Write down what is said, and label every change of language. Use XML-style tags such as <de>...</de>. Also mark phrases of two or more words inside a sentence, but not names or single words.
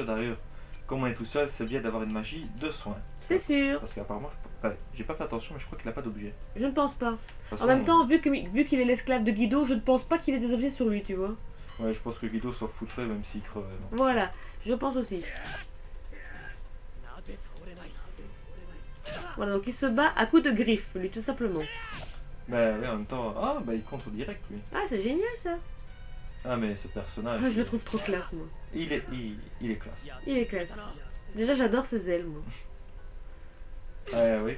<fr>D'ailleurs, comme on est tout seul, c'est bien d'avoir une magie de soin. C'est sûr, Parce qu'apparemment, j'ai pas fait attention, mais je crois qu'il a pas d'objet. je ne pense pas. De toute En même façon, temps, vu qu'il est l'esclave de Guido, je ne pense pas qu'il ait des objets sur lui, tu vois. ouais, je pense que Guido s'en foutrait même s'il crevait. Donc. Voilà, je pense aussi.</fr> <ja>なぜ倒れない</ja> <fr>Voilà, donc il se bat à coups de griffes, lui, tout simplement. Mais oui, en même temps, il contre direct lui. Ah, c'est génial, ça. Ah, mais ce personnage. Ah, je le trouve trop classe, moi. Il est classe. Il est classe. Déjà, j'adore ses ailes, moi. Ouais, oui.</fr>